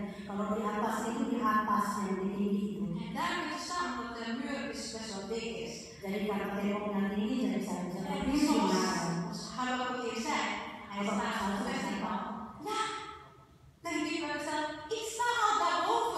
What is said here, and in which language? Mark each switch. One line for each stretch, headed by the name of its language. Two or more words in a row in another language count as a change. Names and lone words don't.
Indonesian: Kalau di atas itu di atas yang tinggi itu.
Dutch: En daarom is het staan dat de muur best wel dik is.
Indonesian: Jadi karena temboknya tinggi, jadi saya bisa
Dutch: En
Indonesian: berdiri di mana.
Dutch: zoals Habakkuk hier zei, hij staat aan de vestingbank. Ja, dan denk ik bij mezelf, ik sta al daarboven.